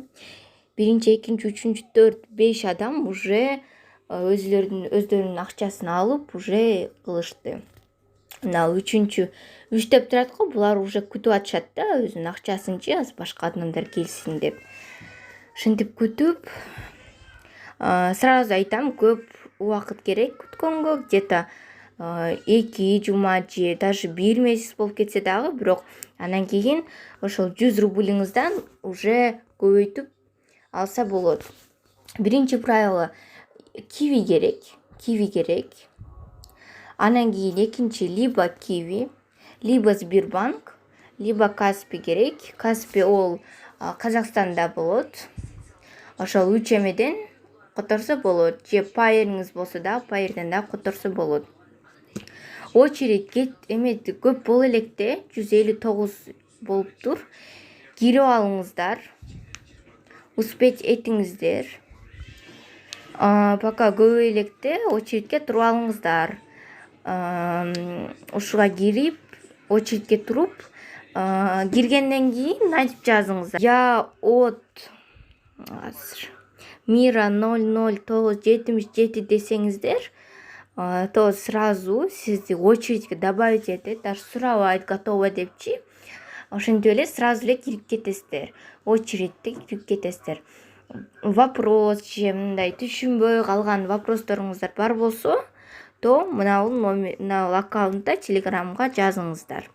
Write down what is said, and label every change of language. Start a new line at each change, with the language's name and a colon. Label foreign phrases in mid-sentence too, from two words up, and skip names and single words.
Kyrgyz: Биринчи, экинчи, үчүнчү, 4, 5 адам уже өздөрүнүн акчасын алып уже кылышты. Мына 3 деп турат го, булар уже күтүп атышат да, өзүнүн акчасынчы, башка адамдар келсин деп. Ошентип күтүп, сразу айтам, көп убакыт керек күткөнгө, где-то 2 жума же даже 1 месяц болуп кетсе дагы, бирок анан кийин ошол 100 рублиңиздан уже көбөйтүп алса болот. Биринчи правило киви керек. Анан кийин экинчи либо киви, либо Сбербанк, либо Каспи керек. Каспи ол Казакстанда болот. Ошол 3 эмеден которсо болот. Же Пайриңиз болсо да, Пайрден да которсо болот. Очередь көп боло электе 159 болуптур. Кирип алыңыздар. Успеть этиңиздер. Пока көбөй электе очередке туруп алыңыздар. Ушуга кирип, очередке туруп, киргенден кийин айтып жазыңыздар.
Russian: Я от Мира
Kyrgyz: 00977 десеңиздер,
Russian: то сразу
Kyrgyz: сизди очередке добавить этет, даже сурабайт готово депчи. Ошентип эле сразу эле кирип кетесиздер. Очередте кирип кетесиздер. Вопрос же мындай түшүнбөй калган вопросторуңуздар бар болсо, то мына аккаунтта Телеграмга жазыңыздар.